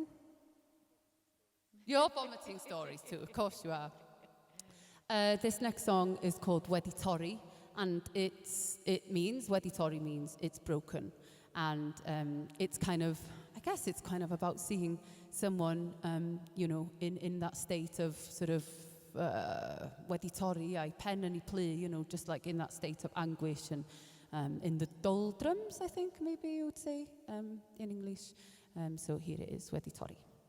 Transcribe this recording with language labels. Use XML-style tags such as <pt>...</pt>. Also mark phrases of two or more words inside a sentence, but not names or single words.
<en>You're vomiting stories too, of course you are. This next song is called Wedi Torri, and Wedi Torri means it's broken. And it's kind of about seeing someone, in that state of sort of</en> <cy>Wedi Torri, a'i pen yn ei plu,</cy> <en>just like in that state of anguish and in the doldrums, I think maybe you would say in English. So here it is, Wedi Torri.</en>